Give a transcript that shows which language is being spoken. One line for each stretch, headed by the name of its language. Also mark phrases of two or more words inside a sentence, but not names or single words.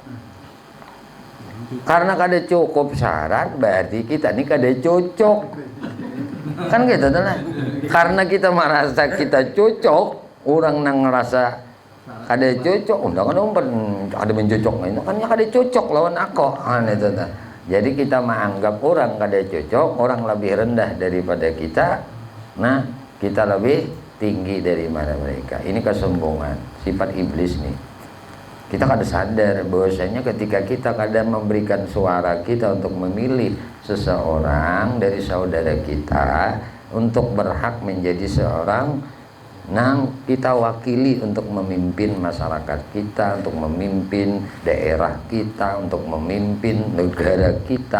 Banjar: Karena kada cukup syarat, berarti kita ini kada cocok.
Indonesian: Kan gitu lah.
Banjar: Karena kita merasa kita cocok, orang nang ngerasa kada cocok, undang ada mencocok itu kan kada cocok lawan aku. Itu dah. Jadi kita menganggap orang kada cocok, orang lebih rendah daripada kita. Nah, kita lebih tinggi daripada mereka. Ini kesombongan, sifat iblis nih. Kita kada sadar bahwasanya ketika kita kada memberikan suara kita untuk memilih seseorang dari saudara kita untuk berhak menjadi seorang nang kita wakili untuk memimpin masyarakat kita, untuk memimpin daerah kita, untuk memimpin negara kita.